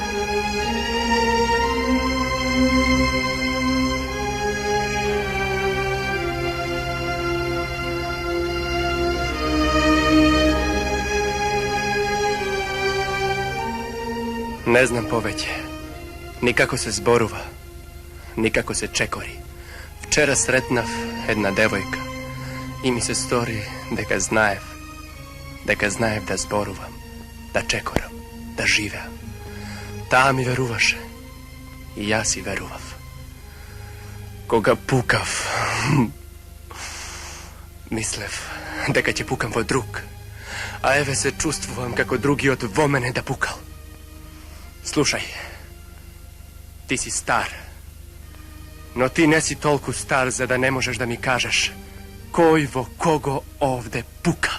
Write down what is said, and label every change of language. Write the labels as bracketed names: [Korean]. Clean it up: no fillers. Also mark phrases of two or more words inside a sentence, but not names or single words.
[Macedonian] Не знам повеќе. Никако се зборува. Никако се чекори. Вчера сретнав една девојка и ми се стори дека знаев да зборувам, да чекорам, да живеам. Та ми веруваше. И ја си верував. Кога пукав. Mislev, дека ќе pukam во друг. A еве се чувствувам како другиот во мене да пукал. Слушај, ти си стар. Но ти не си толку стар за да не можеш да ми кажеш кој во кого овде пука.